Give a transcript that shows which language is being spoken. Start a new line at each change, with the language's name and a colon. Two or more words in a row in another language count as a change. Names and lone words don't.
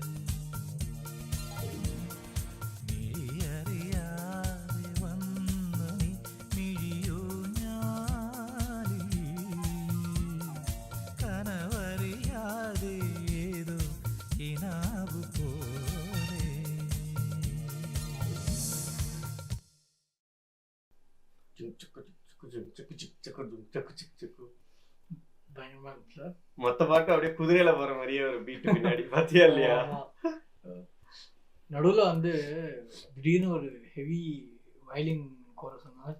Malayalam: മിഴിയറിയാതെ വന്നു നീ മിഴിയൂ ഞാനിൽ കനവറിയാതെ ഏതോ കിനാവു പോലെ
Tamil: பயங்கரமா இருக்குல்ல? மொத்த பாட்டு அப்படியே குதிரையில போற மாதிரியே ஒரு பீட் பின்னாடி பாத்தியா இல்லையா? ஆமா. நடுவுல வந்து திடீர்னு ஒரு
English: heavy violin chorus
Tamil: சொன்னாங்க.